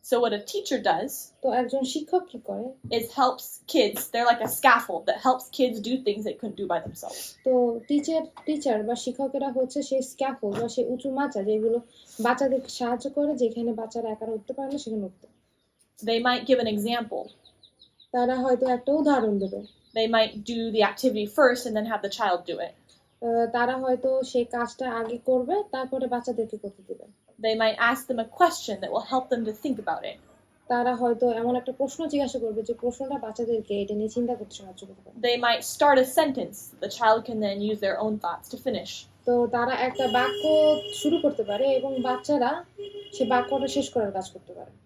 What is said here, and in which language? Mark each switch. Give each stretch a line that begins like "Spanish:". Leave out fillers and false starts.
English: So what a teacher does
Bangla: তো একজন শিক্ষক কি করে?
English: is helps kids. They're like a scaffold that helps kids do things they couldn't do by themselves.
Bangla: তো teacher বা শিক্ষকেরা হচ্ছে সেই স্ক্যাফোল্ড বা সেই উঁচু মাচা যেগুলো বাচ্চাদেরকে সাহায্য করে যেখানে বাচ্চারা একা উঠতে পারে না সেখানে উঠতে।
English: They might give an example.
Bangla: তারা হয়তো একটা উদাহরণ দেবে।
English: They might do the activity first and then have the child do it.
Bangla: তারা হয়তো সেই কাজটা আগে করবে তারপরে বাচ্চাদেরকে করতে দেবে।
English: They might ask them a question that will help them to think about it.
Bangla: তারা হয়তো এমন একটা প্রশ্ন জিজ্ঞাসা করবে যে প্রশ্নটা বাচ্চাদেরকে এটা নিয়ে চিন্তা করতে সাহায্য করতে পারে।
English: They might start a sentence. The child can then use their own thoughts to finish.
Bangla: তো তারা একটা বাক্য শুরু করতে পারে এবং বাচ্চারা সেই বাক্যটা শেষ করার কাজ করতে পারে।